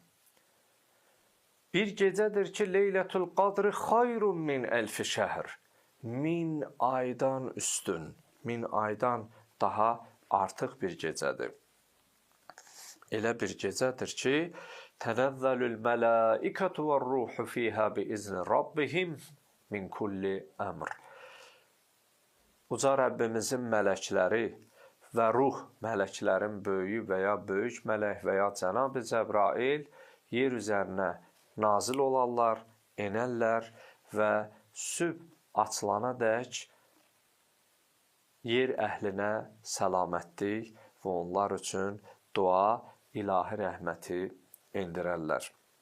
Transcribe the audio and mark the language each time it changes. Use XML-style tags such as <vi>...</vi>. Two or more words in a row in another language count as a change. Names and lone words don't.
<az>Bir gecədir ki,</az> <ar>ليلة القدر خير من ألف شهر.</ar> <az>1000 aydan üstün, 1000 aydan daha artıq bir gecədir. Elə bir gecədir ki,</az> <ar>تنزل الملائكة والروح فيها بإذن ربهم من كل أمر.</ar> <az>Uca Rəbbimizin mələkləri və ruh, mələklərin böyüyü və ya böyük mələk və ya Cənab-ı Cəbrail yer üzərinə nazil olarlar, enərlər və sübh açılana dək yer əhlinə səlamətlik və onlar üçün dua, ilahi rəhməti endirərlər.</az>